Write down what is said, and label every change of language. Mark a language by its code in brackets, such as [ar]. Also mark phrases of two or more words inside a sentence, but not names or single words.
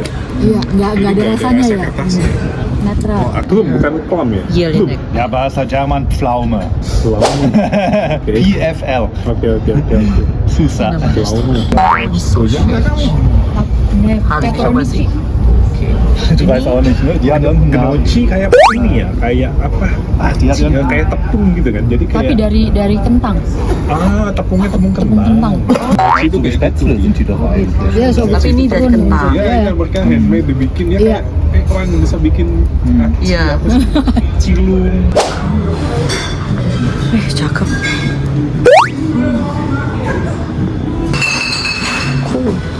[id] Iya, nggak ada rasanya rasa ya. kertasnya. Netral. Plum bukan plum ya? Iya, Linek. Ja, bahasa Jerman Pflaume. Pflaume. PFL. Oke. Susah. Pflaume. Soja nggak tahu. Harus coba sih. [de] Du weißt auch nicht, ne? Die hat irgendeinen Namen. [id] Gnocchi kayak ini ya, kayak apa? [de] Die hat irgendeinen [id] Kayak tepung gitu kan. Jadi Tapi kayak dari kentang. tepungnya tepung Tepung kentang. Itu kayak [de] Spätzle sind die doch eigentlich. [id] Iya, so Tapi ini dari kentang. Iya, mereka handmade dibikin ya Iya. kayak orang yang bisa bikin Iya. apa sih? Cilung. Cakep. Cool.